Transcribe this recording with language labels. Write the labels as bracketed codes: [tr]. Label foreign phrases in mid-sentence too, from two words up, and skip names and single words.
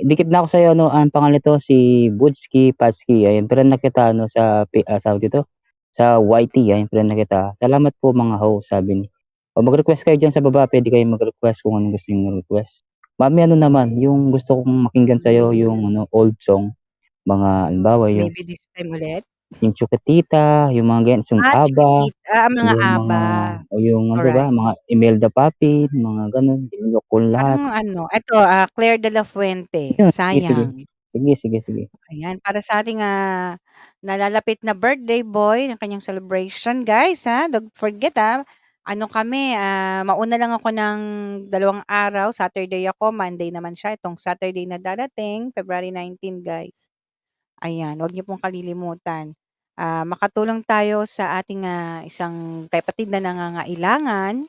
[tl] dikit na ako sa'yo ano, ang pangalan nito si Budski Patski, ayan friend na kita ano tawag dito, sa YT, ayan friend na kita. Salamat po mga host, sabi ni mag-request kayo diyan sa baba, puwede kayong mag-request kung anong gusto niyong request. Mami ano naman, yung gusto kong pakinggan sa'yo yung ano, old song, mga halimbawa Maybe this time ulit? yung Chocolitita, yung mga ganyan, yung ABBA, Chiquitita, mga yung mga ABBA, yung ano ba, alright. mga Imelda Papin, mga gano'n, Nilok ko lahat. Parang ano, eto, Claire de la Fuente, Yun, sige, sige. Sayang. Sige, sige, sige. Ayan, para sa ating, nalalapit na birthday boy ng kanyang celebration, guys, [en] don't forget, [tl] ano kami, mauna lang ako ng 2 araw, Saturday ako, Monday naman siya. Itong Saturday na darating, February 19, guys. Ayan, wag niyo pong kalilimutan. Makatulong tayo sa ating, isang kapatid na nangangailangan.